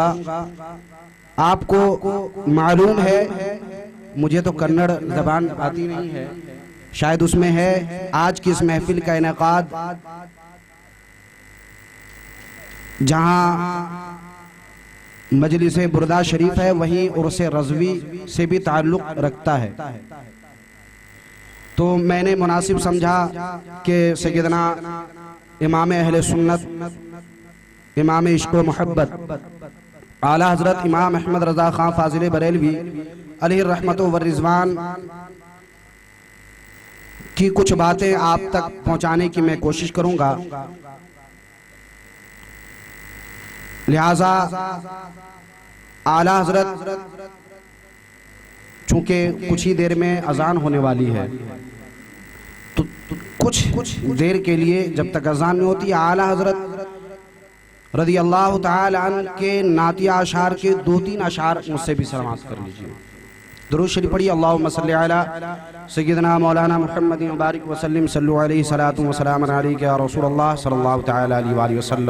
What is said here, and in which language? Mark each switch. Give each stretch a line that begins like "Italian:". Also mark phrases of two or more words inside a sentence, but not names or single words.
Urdu: آپ کو معلوم ہے مجھے تو کنڑ زبان آتی نہیں ہے، شاید اس میں ہے آج کی اس محفل کا انعقاد جہاں مجلس بردہ شریف ہے وہیں عرس رضوی سے بھی تعلق رکھتا ہے. تو میں نے مناسب سمجھا کہ سیدنا امام اہل سنت امام عشق و محبت اعلیٰ حضرت امام احمد رضا خان فاضل بریلوی علیہ رحمت و رضوان کی کچھ باتیں آپ تک پہنچانے کی میں کوشش کروں گا. لہٰذا اعلیٰ حضرت چونکہ کچھ ہی دیر میں اذان ہونے والی ہے تو کچھ دیر کے لیے جب تک اذان نہیں ہوتی اعلیٰ حضرت
Arabic: رضي الله تعالى عنه
Urdu: کے نعتیہ اشعار کے 2-3 اشعار مجھ سے بھی سماعت کر لیجیے. درود شریف پڑھیے.
Arabic: اللهم صل على سيدنا مولانا محمد مبارك وسلم صلوا عليه صلاة وسلام عليك يا رسول الله صلى الله تعالى عليه وسلم.